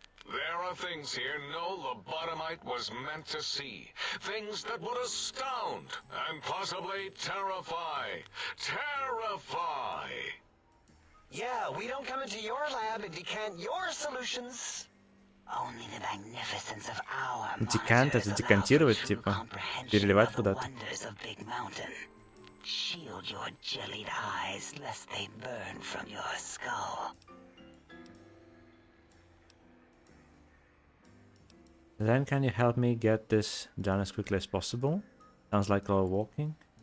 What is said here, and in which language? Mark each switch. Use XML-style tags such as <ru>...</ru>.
<en>There are things here no lobotomite was meant to see. Things that would astound and possibly terrify. Terrify! Yeah, we don't come into your lab and decant your solutions. Only the magnificence of our</en> <ru>Декант — это декантировать, типа, переливать куда-то.</ru> <en>wonders of Big Mountain. Shield your jellied eyes lest they burn from your skull. Then can you help me get this done as quickly as possible? Sounds like a lot of walking.</en>